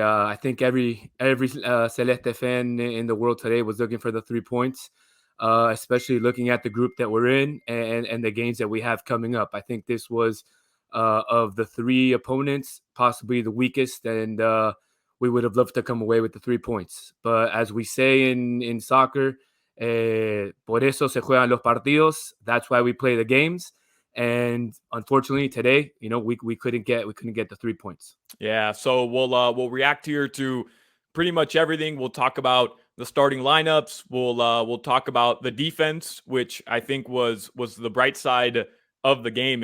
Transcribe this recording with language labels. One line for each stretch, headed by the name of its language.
English: I think every Celeste fan in the world today was looking for the 3 points, especially looking at the group that we're in and the games that we have coming up. I think this was of the 3 opponents possibly the weakest, and we would have loved to come away with the 3 points. But as we say in soccer.
Spanish: Por eso se juegan los partidos.
English: That's why we play the games. And unfortunately, today, we couldn't get the 3 points. Yeah, so we'll react here to pretty much everything. We'll talk about the starting lineups. We'll talk about the defense, which I think was the bright side of the game.